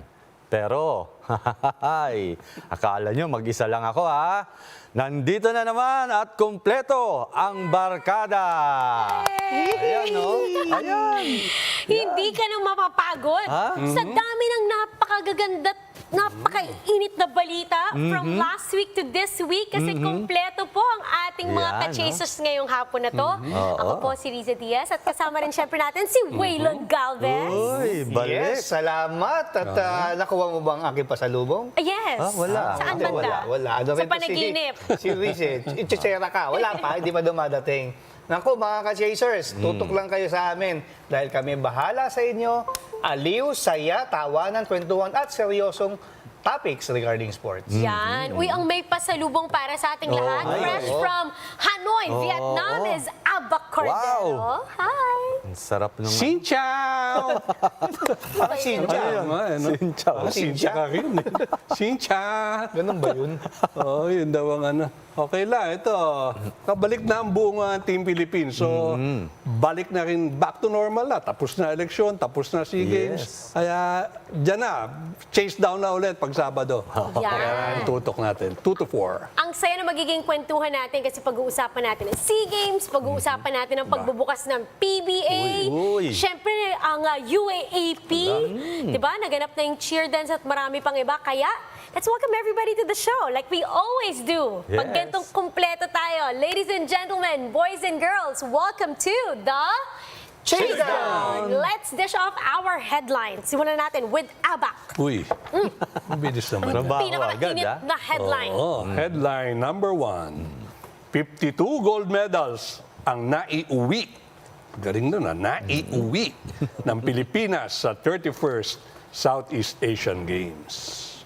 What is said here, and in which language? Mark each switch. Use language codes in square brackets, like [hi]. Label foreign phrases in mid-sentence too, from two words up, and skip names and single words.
[tl] Pero, akala nyo mag-isa lang ako ha? Nandito na naman at kumpleto ang barkada. Ayan, no? Ayan. Hindi ka nang mapapagod. Sa dami ng napakagaganda, napakainit na balita [en] from last week to this week [tl] kasi kumpleto po ang ating mga ka-chasers ngayong hapon na to. Ako po si Riza Diaz at kasama rin syempre natin si Waylon Galvez. Uy, balik. Yes, salamat. At nakuha mo ba ang aking pasalubong? Yes. Wala. Saan banda? Wala. Ano Sa rin to panaginip. Si Rize, itchera ka. Wala pa, hindi pa dumadating. Naku, mga ka-chasers, tutok lang kayo sa amin dahil kami bahala sa inyo. Aliw, saya, tawanan, kwentuhan at seryosong [en] topics regarding sports. [tl] Yan. Uy, ang may pasalubong para sa ating lahat. [en] Fresh from Hanoi, Vietnam is Agatha Wong. Hi. [tl] Ang sarap nung... [vi] Xin chào! Xin chào. Xin chào. Xin chào [tl] ka rin. [vi] Xin chào! [tl] Ganun ba yun? Oo, yun daw ang ano. Okay lang, ito. Kabalik na ang buong Team Philippines. So, balik na rin [en] back to normal [tl] na. Tapos na eleksyon, tapos na SEA Games. Kaya, dyan na. Chasedown na ulit pag Sabado. Yan. Kaya ang tutok natin. 2 to 4. Ang saya na magiging kwentuhan natin kasi pag-uusapan natin ang SEA Games, pag-uusapan natin ang pagbubukas ng PBA, Uy. syempre ang UAAP, diba? Naganap na yung cheerdance at marami pang iba. Kaya, [en] let's welcome everybody to the show like we always do. Yes. [tl] Pag ganitong kumpleto tayo, [en] ladies and gentlemen, boys and girls, welcome to the Chasedown. Let's dish off our headlines. [tl] Simulan natin with ABAC. Uy, bilis naman. Ang Trabaho pinaka-init agad, na headline. [en] Headline number 1. [tl] 52 gold medals ang naiuwi. Galing nun naiuwi ng Pilipinas sa 31st Southeast Asian Games.